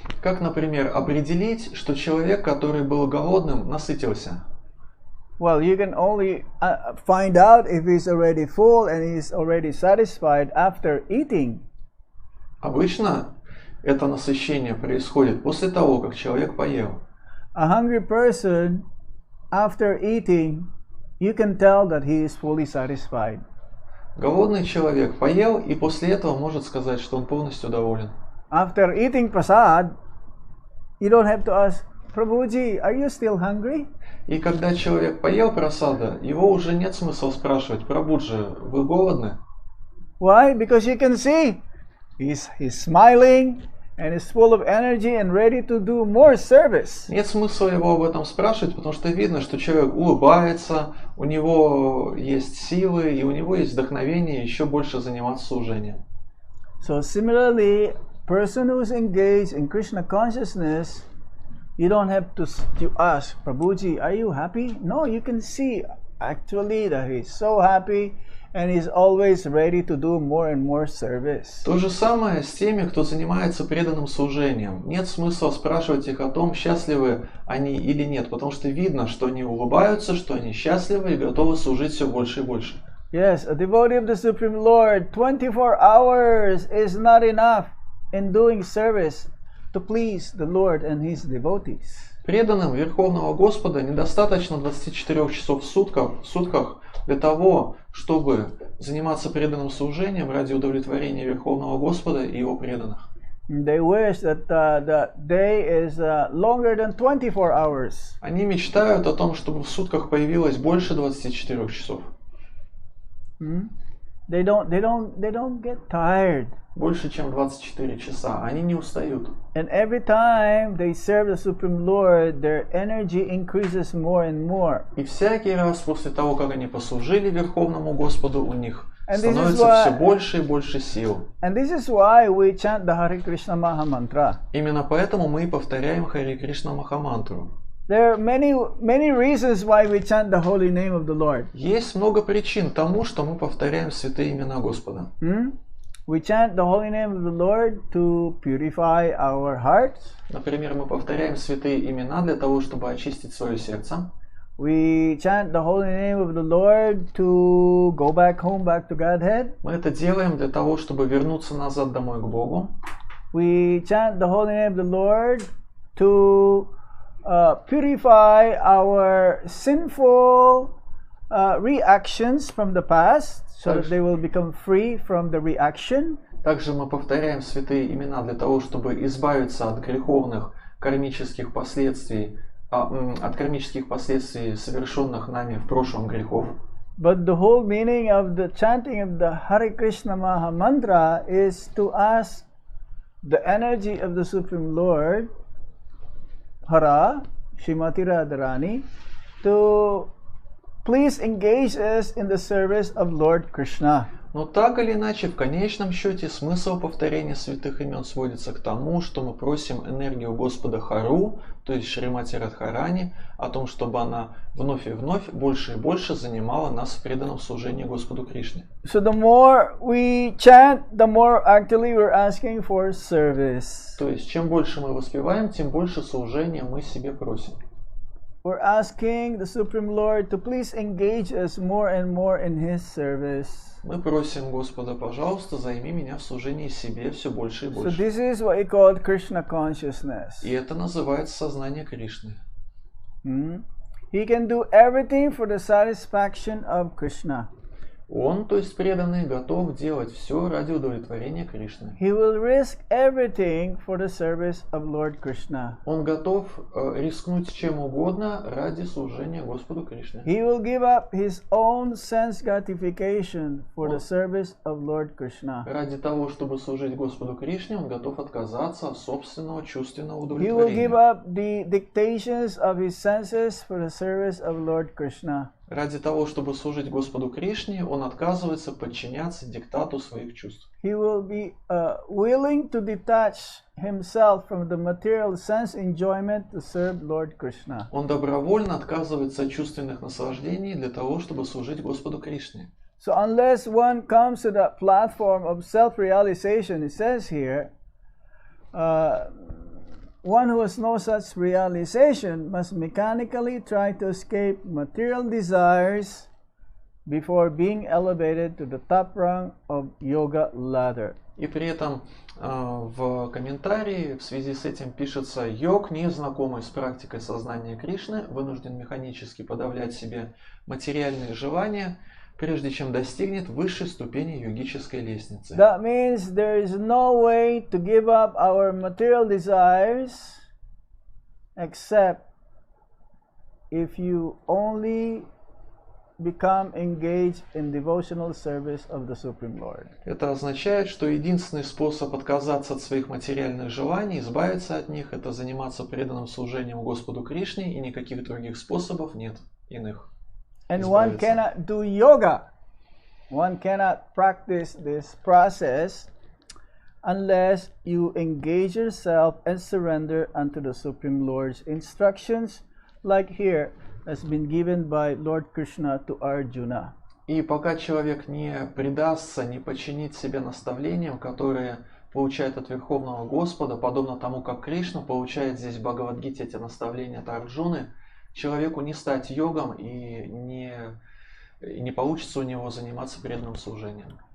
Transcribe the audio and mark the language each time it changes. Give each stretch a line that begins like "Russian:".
Russian: Как, например, определить, что человек, который был голодным, насытился?
English: Well, you can only find out if he's already full and he's already satisfied after eating.
Russian: Обычно это насыщение происходит после того, как человек поел.
English: A hungry person, after eating, you can tell that he is fully satisfied.
Russian: Голодный человек поел и после этого может сказать, что он полностью доволен.
English: After eating prasad, you don't have to ask, Prabhuji, are you still hungry?
Russian: И когда человек поел прасада, его уже нет смысла спрашивать: Прабхуджи, вы голодны?
English: Why? Because you can see he's smiling and is full of energy and ready to do more service.
Russian: Нет смысла его об этом спрашивать, потому что видно, что человек улыбается, у него есть силы и у него есть вдохновение еще больше заниматься служением.
English: So similarly, person who is engaged in Krishna consciousness, you don't have to ask, Prabhuji, are you happy? No, you can see actually that he's so happy and he's always ready to do more and more service.
Russian: То же самое с теми, кто занимается преданным служением. Нет смысла спрашивать их о том, счастливы они или нет, потому что видно, что они улыбаются, что они счастливы и готовы служить все больше и больше.
English: Yes, a devotee of the Supreme Lord, 24 hours is not enough in doing service to please the Lord and His devotees.
Russian: Преданным Верховного Господа недостаточно 24 часов в сутках для того, чтобы заниматься преданным служением ради удовлетворения Верховного Господа и Его преданных.
English: They wish that the day is longer than 24 hours.
Russian: Они мечтают о том, чтобы в сутках появилось больше 24 часов.
English: They don't get tired.
Russian: Больше, чем 24 часа. Они не устают.
English: And every time they serve the Supreme Lord, their energy increases more and more.
Russian: И всякий раз после того, как они послужили Верховному Господу, у них
English: And
Russian: становится все больше и больше сил.
English: And this is why we chant the Hare Krishna Maha Mantra.
Russian: Именно поэтому мы повторяем Харе Кришна Махамантру.
English: There are many reasons why we chant the holy name of the Lord.
Russian: Есть много причин тому, что мы повторяем святые имена Господа.
English: We chant the holy name of the Lord to purify our hearts.
Russian: Например, мы повторяем святые имена для того, чтобы очистить свое сердце.
English: We chant the holy name of the Lord to go back home, back to Godhead.
Russian: Мы это делаем для того, чтобы вернуться назад домой к Богу.
English: We chant the holy name of the Lord to purify our sinful reactions from the past, so that they will become free from the reaction.
Russian: Также мы повторяем святые имена для того, чтобы избавиться от греховных кармических последствий, совершенных нами в прошлом грехов.
English: But the whole meaning of the chanting of the Hare Krishna Maha Mantra is to ask the energy of the Supreme Lord, Hara, Shrimati Radharani, to please engage us in the service of Lord Krishna.
Russian: Но так или иначе, в конечном счете, смысл повторения святых имен сводится к тому, что мы просим энергию Господа Хару, то есть Шримати Радхарани, о том, чтобы она вновь и вновь, больше и больше занимала нас в преданном служении Господу Кришне.
English: So the more we chant, the more actually we're asking for service.
Russian: То есть, чем больше мы воспеваем, тем больше служения мы себе просим.
English: we're asking the Supreme Lord to please engage us more and more in His service.
Russian: Мы просим Господа, пожалуйста, займи меня в служении себе все больше и
English: So
Russian: больше.
English: this is what we call Krishna consciousness.
Russian: И это называется сознание Кришны.
English: He can do everything for the satisfaction of Krishna.
Russian: Он, то есть преданный, готов делать все ради удовлетворения Кришны.
English: He will risk everything for the service of Lord Krishna.
Russian: Он готов рискнуть чем угодно ради служения Господу Кришне.
English: He will give up his own sense gratification for the service of Lord Krishna.
Russian: Ради того, чтобы служить Господу Кришне, он готов отказаться от собственного чувственного
English: He will give
Russian: удовлетворения.
English: up the dictations of his senses for the service of Lord Krishna.
Russian: Ради того, чтобы служить Господу Кришне, он отказывается подчиняться диктату своих чувств.
English: He will be willing to detach himself from the material sense enjoyment to serve Lord Krishna.
Russian: Он добровольно отказывается от чувственных наслаждений для того, чтобы служить Господу Кришне.
English: So unless one comes to that platform of self-realization, it says here, one who has no such realization must mechanically try to escape material desires before being elevated to the top rung of yoga ladder.
Russian: И при этом в комментарии в связи с этим пишется: йог, не знакомый с практикой сознания Кришны, вынужден механически подавлять себе материальные желания, прежде чем достигнет высшей ступени йогической лестницы.
English: That means there is no way to give up our material desires except if you only become engaged in devotional service of the Supreme Lord.
Russian: Это означает, что единственный способ отказаться от своих материальных желаний, избавиться от них, это заниматься преданным служением Господу Кришне, и никаких других способов нет иных.
English: And one cannot do yoga. One cannot practice this process unless you engage yourself and surrender unto the Supreme Lord's instructions, like here has been given by Lord Krishna to Arjuna.
Russian: И пока человек не предастся, не подчинит себя наставлениям, которые получает от Верховного Господа, подобно тому, как Кришна получает здесь в Бхагавад-гите эти наставления от Арджуны, человеку не стать йогом и не получится у него заниматься преданным служением.